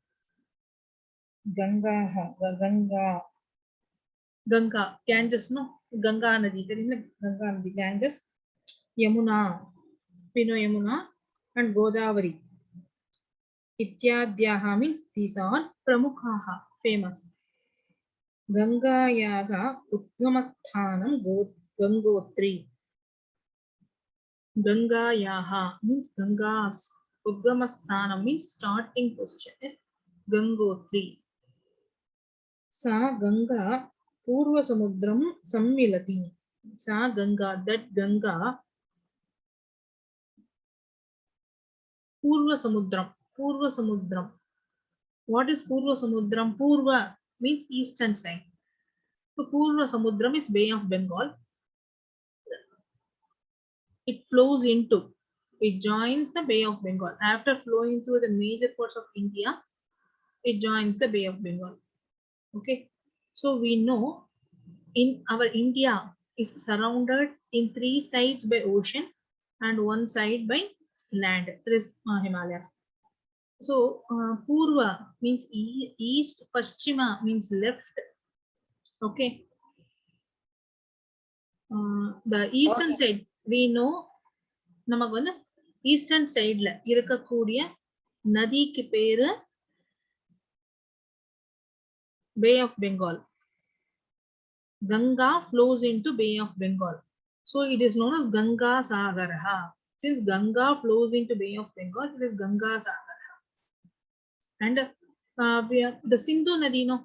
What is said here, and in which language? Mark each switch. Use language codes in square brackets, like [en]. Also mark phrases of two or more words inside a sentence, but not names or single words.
[sa] Gangaha, [en] Ganga. Ganga, Ganges, no? [sa] Ganga Nadi. Ganga Nadi, [en] Ganges. Yamuna, Pino Yamuna, and Godavari. Ityadyaha means these are Pramukhaha, famous. [sa] Gangayaga Udgamasthanam Gangotri. [en] Gangayaha means Gangas. Udgamasthanam means starting position is Gangotri. [sa] Sa Ganga Purva Samudram Sammilati. [en] Sa Ganga, that Ganga [sa] Purva Samudram. Purva Samudram. [en] What is [sa] Purva Samudram? [en] Purva means eastern side. So [sa] Purva Samudram [en] is Bay of Bengal. It flows into, it joins the Bay of Bengal. After flowing through the major parts of India, it joins the Bay of Bengal. Okay. So we know in our India is surrounded in 3 sides by ocean and 1 side by land. There is Himalayas. So Purva means east, Paschima means left. Okay. The eastern side, we know [ta] நமக்கு வந்து ஈஸ்டர்ன் சைடுல இருக்கக்கூடிய நதிக்கு பேரு Bay of Bengal. [en] Ganga flows into Bay of Bengal. So it is known as [sa] Ganga Sagaraha. [en] Since Ganga flows into Bay of Bengal, it is [sa] Ganga Sagaraha. [en] And we have the Sindhu Nadi, no?